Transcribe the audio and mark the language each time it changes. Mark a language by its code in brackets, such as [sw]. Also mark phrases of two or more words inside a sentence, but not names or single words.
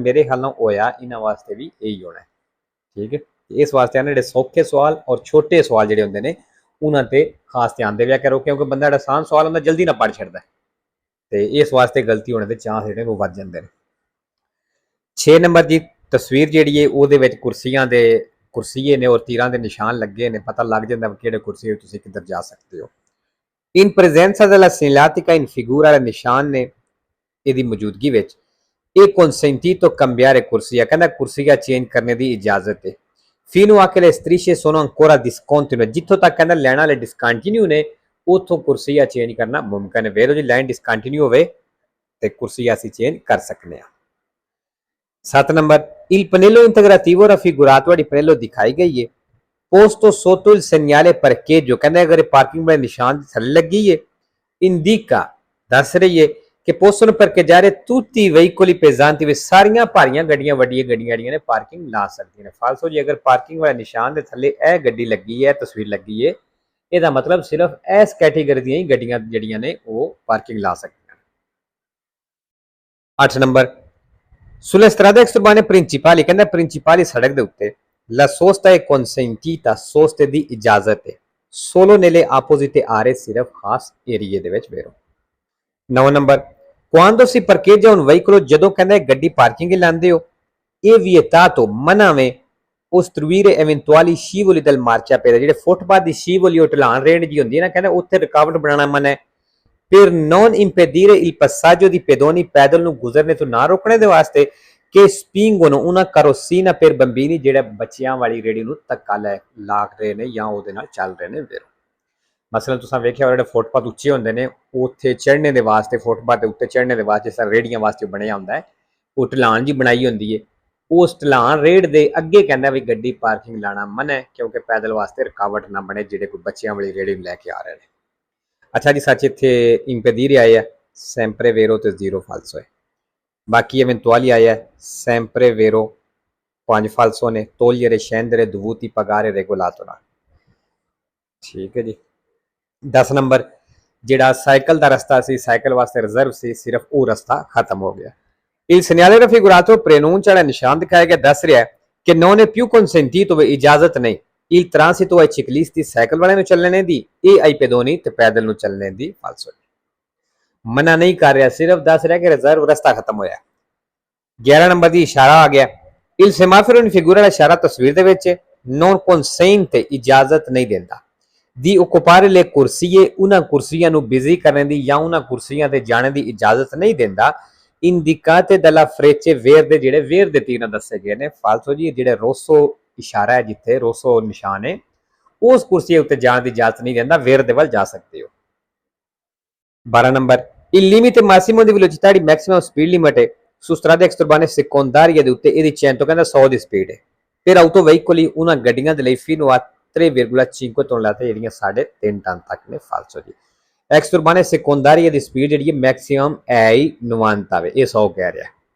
[pa] ਮੇਰੇ ਖ਼ਿਆਲ ਹੋਇਆ ਇਨ੍ਹਾਂਨੇ ਵਾਸਤੇ ਭੀ ਯਹੀ ਹੋਣਾ ਹੈ। ਠੀਕ ਹੈ, ਇਸ ਵਾਸਤੇ ਜੋ ਸੌਖੇ ਸਵਾਲ ਔਰ ਛੋਟੇ ਸਵਾਲ ਜੋੜੇ ਹੋਂਗੇ ਨੇ ਉਨ੍ਹਾਂਨੇ ਖ਼ਾਸ ਧਿਆਨ ਦੇਵਿਆ ਕਰੋ ਕਿਉਂਕਿ ਬੰਦਾ ਜੋ ਆਸਾਨ ਸਵਾਲ ਹੋਂਗੇ ਜਲਦੀ ਨਾ ਪੜ੍ਹ ਛੱਡਦਾ ਹੈ ਤੋ ਇਸ ਵਾਸਤੇ ਗ਼ਲਤੀ ਹੋਣੇ ਕੇ ਚਾਂਸ ਜੋੜੇ ਵੋ ਵਧ ਜਾਤੇ ਹੈਂ। 6 ਨੰਬਰ ਕੀ ਤਸਵੀਰ ਜੀ ਹੈ ਵੋ ਕੁਰਸੀਆਂ ਦੇ ਕੁਰਸੀਏ ਨੇ ਔਰ ਤੀਰ ਕੇ ਨਿਸ਼ਾਨ ਲਗੇ ਨੇ ਪਤਾ ਲਗ ਜਾਤਾ ਕਿ ਕੁਰਸੀ ਤੁਮ ਕਿਧਰ ਜਾ ਸਕਤੇ ਹੋ। [it] In presenza della segnaletica in figura [pa] ਵਾਲੇ ਨਿਸ਼ਾਨ ਨੇ ਯਦਿ ਮੌਜੂਦਗੀ ਵਿਚ ਏਕ [it] consentito cambiare [pa] ਕੁਰਸੀਆ ਕਹਿਣਾ ਕੁਰਸੀਆ ਚੇਂਜ ਕਰਨੇ ਕੀ ਇਜਾਜ਼ਤ ਹੈ। [it] fino a che le strisce sono ancora discontinue [pa] ਜਿਤੋਂ ਤਕ ਕਹਿਣਾ ਲੈਨ ਵਾਲੇ ਡਿਸਕੰਟਿਨਿਊ ਨੇ ਉਤੋਂ ਕੁਰਸੀਆ ਚੇਂਜ ਕਰਨਾ ਮੁਮਕਿਨ ਹੈ। ਵੇਰੋ ਜੀ ਲਾਈਨ ਡਿਸਕੰਟਿਨਿਊ ਹੋਵੇ ਤੇ ਕੁਰਸੀਆ ਅਸੀਂ ਚੇਂਜ ਕਰ ਸਕਤੇ ਹੈਂ। 7 ਨੰਬਰ [it] il pannello integrativo raffigurato di pannello [pa] ਦਿਖਾਈ ਗਈ ਹੈ [it] posto sotto il segnale parcheggio [pa] ਕਹਿਤੇ ਅਗਰ ਪਾਰਕਿੰਗ ਵਾਲੇ ਨਿਸ਼ਾਨ ਥੱਲੇ ਲਗੀ ਹੈ indica ਦੱਸ ਰਹੀ ਹੈ ਕਿ [it] possono parcheggiare tutti i veicoli pesanti [pa] ਵੇ ਸਾਰੀਆਂ ਭਾਰੀਆਂ ਗੱਡੀਆਂ ਵੱਡੀਆਂ ਗੱਡੀਆਂ ਜਿਹੜੀਆਂ ਨੇ ਪਾਰਕਿੰਗ ਲਾ ਸਕਤੀ ਹੈਂ। ਫਾਲਸੋ ਜੀ ਅਗਰ ਪਾਰਕਿੰਗ ਵਾਲੇ ਨਿਸ਼ਾਨ ਕੇ ਥੱਲੇ ਯਹ ਗੱਡੀ ਲਗੀ ਹੈ ਤਸਵੀਰ ਲਗੀ ਹੈ तस्वीर लगी है ਇਹਦਾ ਮਤਲਬ ਸਿਰਫ਼ ਇਸ ਕੈਟੇਗਰੀ ਦੀ ਗੱਡੀਆਂ ਜਿਹੜੀਆਂ ਨੇ ਵੋ ਪਾਰਕਿੰਗ ਲਾ ਸਕਤੀ ਹੈਂ। 8 ਨੰਬਰ [it] sulla strada extraurbane principali [pa] ਕਹਿੰਦਾ ਪ੍ਰਿੰਸੀਪਲੀ ਸੜਕ ਦੇ ਉੱਤੇ [it] la sosta è consentita soste [pa] ਦੀ ਇਜਾਜ਼ਤ ਹੈ [it] solo nelle apposite aree [pa] ਸਿਰਫ ਖਾਸ ਏਰੀਏ ਦੇ ਵਿੱਚ ਵੇਰੋ 9 ਨੰਬਰ [it] quando si parcheggia un veicolo [pa] ਜਦੋਂ ਕਹਿੰਦਾ ਗੱਡੀ ਪਾਰਕਿੰਗ ਲਾਉਂਦੇ ਹੋ ਇਹ vietato ਮਨਾਵੇਂ [it] ostruire eventuali scivoli del marciapiede [pa] ਜਿਹੜੇ ਫੁੱਟਪਾਥ ਦੀ scivoli ਉਹ ਢਲਾਣ ਰੇਂਜ ਜੀ ਹੁੰਦੀ ਹੈ ਨਾ ਕਹਿੰਦਾ ਉੱਥੇ ਰੁਕਾਵਟ ਬਣਾਉਣਾ ਮਨਾ ਹੈ [it] per non impedire il passaggio di pedoni [pa] ਪੈਦਲ ਨੂੰ ਗੁਜ਼ਰਨੇ ਤੋਂ ਨਾ ਰੋਕਣੇ ਦੇ ਵਾਸਤੇ ਕਿ [it] spingono una carrozzina per bambini [pa] ਜਿਹੜੇ ਬੱਚਿਆਂ ਵਾਲੀ ਰੇੜੀ ਨੂੰ ਧੱਕਾ ਲਾਗ ਰਹੇ ਨੇ ਜਾਂ ਉਹਦੇ ਨਾਲ ਚੱਲ ਰਹੇ ਨੇ ਵੇਰੋ ਮਸਲਨ ਤੁਸੀਂ ਵੇਖਿਆ ਜਿਹੜੇ ਫੁੱਟਪਾਥ ਉੱਚੇ ਹੁੰਦੇ ਨੇ ਉੱਥੇ ਚੜ੍ਹਨੇ ਦੇ ਵਾਸਤੇ ਫੁੱਟਪਾਥ ਦੇ ਉੱਤੇ ਚੜ੍ਹਨੇ ਦੇ ਵਾਸਤੇ ਜਿਸ ਤਰ੍ਹਾਂ ਰੇੜੀਆਂ ਵਾਸਤੇ ਬਣਿਆ ਹੁੰਦਾ ਹੈ ਉਹ ਢਲਾਣ ਜੀ ਬਣਾਈ ਹੁੰਦੀ ਹੈ ਉਸ ਢਲਾਣ ਰੇੜ ਦੇ ਅੱਗੇ ਕਹਿੰਦਾ ਵੀ ਗੱਡੀ ਪਾਰਕਿੰਗ ਲਾਣਾ ਮਨਾ ਹੈ ਕਿਉਂਕਿ ਪੈਦਲ ਵਾਸਤੇ ਰੁਕਾਵਟ ਨਾ ਬਣੇ ਜਿਹੜੇ ਕੋਈ ਬੱਚਿਆਂ ਵਾਲੀ ਰੇੜੀ ਨੂੰ ਲੈ ਕੇ ਆ ਰਹੇ ਨੇ ਅੱਛਾ ਜੀ ਸੱਚ ਇੱਥੇ impedire ਆਇਆ [it] sempre vero [pa] ਤੇ zero falso ਹੈ ਬਾਕੀ eventuali ਆਇਆ [it] sempre vero [pa] 5 falso ਨੇ [it] togliere scendere dovuti pagare regolato [pa] ਨਾਲ ਠੀਕ ਹੈ ਜੀ 10 ਨੰਬਰ ਜਿਹੜਾ ਸਾਈਕਲ ਦਾ ਰਸਤਾ ਸੀ ਸਾਈਕਲ ਵਾਸਤੇ ਰਿਜ਼ਰਵ ਸੀ ਸਿਰਫ ਉਹ ਰਸਤਾ ਖਤਮ ਹੋ ਗਿਆ [it] il segnale raffigurato preannuncia [pa] ਜਿਹੜਾ ਨਿਸ਼ਾਨ ਦਿਖਾਇਆ ਗਿਆ ਦੱਸ ਰਿਹਾ ਹੈ ਕਿ [it] non è più [pa] consentito ਇਜਾਜ਼ਤ ਨਹੀਂ [it] il transito ai ciclisti [pa] ਸਾਈਕਲ ਵਾਲਿਆਂ ਨੂੰ ਚੱਲਣੇ ਦੀ ਇਹ [it] ai pedoni [pa] ਤੇ ਪੈਦਲ ਨੂੰ ਚੱਲਣੇ ਦੀ ਫਾਲਸੋ ਮਨਾ ਨਹੀਂ ਕਰ ਰਿਹਾ ਸਿਰਫ ਦੱਸ ਰਿਹਾ ਕਿ ਰਿਜ਼ਰਵ ਰਸਤਾ ਖਤਮ ਹੋਇਆ 11 ਨੰਬਰ ਦੀ ਇਸ਼ਾਰਾ ਆ ਗਿਆ [it] il semaforo in figura [pa] ਦਾ ਇਸ਼ਾਰਾ ਤਸਵੀਰ ਦੇ ਵਿੱਚ [it] non consente [pa] ਇਜਾਜ਼ਤ ਨਹੀਂ ਦਿੰਦਾ [it] di occupare le corsie una [pa] ਕੁਰਸੀਆਂ ਨੂੰ ਬਿਜ਼ੀ ਕਰਨ ਦੀ ਜਾਂ ਉਹਨਾਂ ਕੁਰਸੀਆਂ ਤੇ ਜਾਣ ਦੀ ਇਜਾਜ਼ਤ ਨਹੀਂ ਦਿੰਦਾ [it] indicate dalla frecce verde [pa] ਜਿਹੜੇ ਵੇਰ ਦੇ ਤੀਰ ਨਾਲ ਦੱਸੇ ਗਏ ਨੇ ਫਾਲਸੋ ਜੀ ਜਿਹੜੇ ਰੋਸੋ ਇਸ਼ਾਰਾ ਹੈ ਜਿੱਥੇ ਰੋਸੋ ਨਿਸ਼ਾਨ ਹੈ ਉਸ ਕੁਰਸੀ ਉੱਤੇ ਜਾਣ ਦੀ ਇਜਾਜ਼ਤ ਨਹੀਂ ਦਿੰਦਾ ਵੇਰ ਦੇ ਵੱਲ ਜਾ ਸਕਦੇ ਹੋ 12 ਨੰਬਰ [it] il limite massimo di velocità [pa] ਦੀ [en] maximum speed limit [pa] ਹੈ [it] su strade extraurbane secondarie [pa] ਦੇ ਉੱਤੇ ਇਹਦੀ 100 ਕਹਿੰਦਾ 100 ਦੀ ਸਪੀਡ ਹੈ ਫਿਰ [en] auto vehicle [pa] ਉਹਨਾਂ ਗੱਡੀਆਂ ਦੇ ਲਈ [it] fino a 3,5 [pa] ਤੋਂ ਲੈ ਕੇ ਜਿਹੜੀਆਂ 3.5 ਟਨ ਤੱਕ ਨੇ ਫਾਲਸੋ ਜੀ [it] extraurbane secondarie [pa] ਦੀ ਸਪੀਡ ਜਿਹੜੀ ਹੈ ਮੈਕਸਿਮਮ ਹੈ 90 ਵੇ ਇਹ 100 ਕਹਿ ਰਿਹਾ